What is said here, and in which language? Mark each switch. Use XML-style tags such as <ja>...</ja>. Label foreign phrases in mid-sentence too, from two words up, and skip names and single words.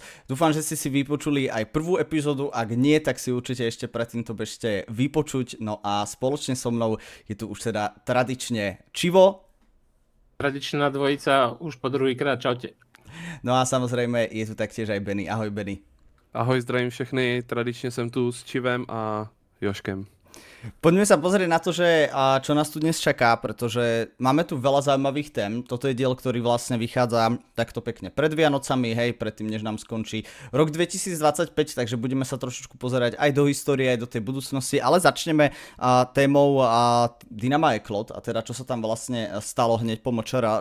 <sk>Dúfam, že ste si vypočuli aj prvú epizódu, ak nie, tak si určite ešte predtým to bežte vypočuť. No a spoločne so mnou je tu už teda tradične Čivo. Tradičná dvojica už po druhýkrát, čaute. No a samozrejme je tu taktiež aj Benny. Ahoj Benny.</sk> <cs>Ahoj, zdravím všechny, tradičně jsem tu s Čivem a Joškem.</cs> <sk>Poďme sa pozrieť na to, že čo nás tu dnes čaká, pretože máme tu veľa zaujímavých tém. Toto je diel, ktorý vlastne vychádza takto pekne pred Vianocami, hej, predtým, než nám skončí rok 2025, takže budeme sa trošičku pozerať aj do histórie, aj do tej budúcnosti, ale začneme témou Dynama Eklot, a teda čo sa tam vlastne stalo hneď po MČR.</sk>